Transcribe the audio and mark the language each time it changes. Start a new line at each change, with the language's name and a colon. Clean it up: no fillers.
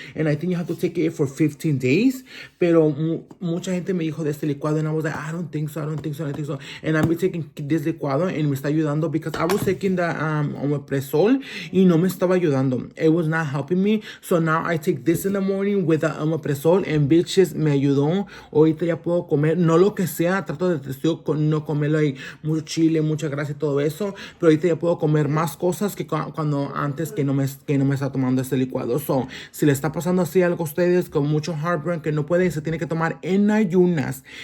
English: And I think you have to take it for 15 days.
Spanish: Pero mucha gente me dijo de este licuado.
English: And I was like, I don't think so. And I've been taking this licuado. And
Spanish: me está ayudando.
English: Because I was taking the omeprazole.
Spanish: Y no me estaba ayudando.
English: It was not helping me. So now I take this in the morning with the omeprazole.
Spanish: And bitches, me ayudó. Ahorita ya puedo comer. No lo que sea. Trato de no comer like, mucho chile, mucha grasa y todo eso. Pero ahorita ya puedo comer más cosas que cuando antes que no me está tomando este licuado. So, si le está pasando así algo a ustedes con mucho heartburn que no puede, se tiene que tomar en ayunas.